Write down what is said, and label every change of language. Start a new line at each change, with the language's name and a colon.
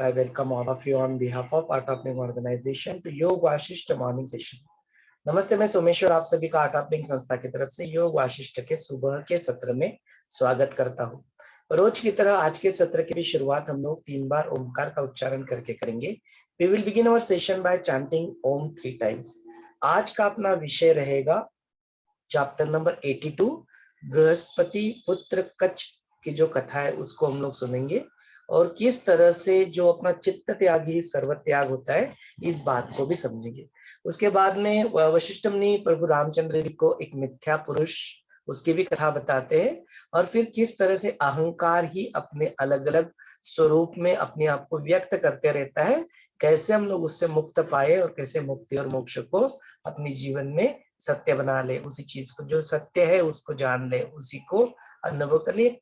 English: I welcome all of you on behalf of Art of Living Organization to Yoga Vasistha morning session.
Hindi: नमस्ते, मैं सोमेश्वर आप सभी का आर्ट ऑफ लिविंग संस्था की तरफ से योग वाशिष्ठ के सुबह के सत्र में स्वागत करता हूँ। रोज की तरह आज के सत्र की भी शुरुआत हम लोग 3 बार ओमकार का उच्चारण करके करेंगे।
English: We will begin our session by chanting Om 3 times.
Hindi: आज का अपना विषय रहेगा चैप्टर नंबर 82 बृहस्पति पुत्र कच्छ की जो कथा है उसको हम लोग सुनेंगे और किस तरह से जो अपना चित्त त्याग ही सर्व त्याग होता है इस बात को भी समझेंगे। उसके बाद में वशिष्ठ मुनि प्रभु रामचंद्र जी को एक मिथ्या पुरुष उसकी भी कथा बताते हैं और फिर किस तरह से अहंकार ही अपने अलग अलग स्वरूप में अपने आप को व्यक्त करते रहता है, कैसे हम लोग उससे मुक्त पाए और कैसे मुक्ति और मोक्ष को अपने जीवन में सत्य बना ले, उसी चीज को जो सत्य है उसको जान ले, उसी को अनुभव कर लिए।